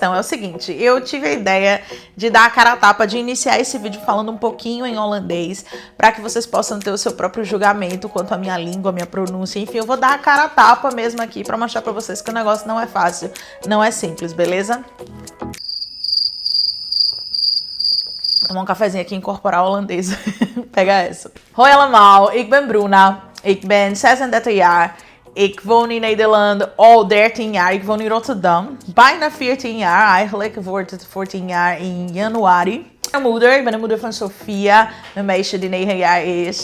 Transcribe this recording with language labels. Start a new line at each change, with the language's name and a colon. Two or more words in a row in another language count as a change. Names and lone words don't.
Portuguese: É o seguinte, eu tive a ideia de dar a cara a tapa, de iniciar esse vídeo falando um pouquinho em holandês, para que vocês possam ter o seu próprio julgamento quanto à minha língua, à minha pronúncia, enfim, eu vou dar a cara a tapa mesmo aqui para mostrar para vocês que o negócio não é fácil, não é simples, beleza? Tomar um cafezinho aqui e incorporar o holandês. Pega essa.
Dutch: Hoi allemaal, ik ben Bruna. Ik ben 36 jaar. Ik woon in Nederland al 13 jaar. Ik woon in Rotterdam. Bijna 14 jaar eigenlijk. Wordt het 14 jaar in januari. Ik ben de moeder van Sofia, een meisje die 9 jaar is.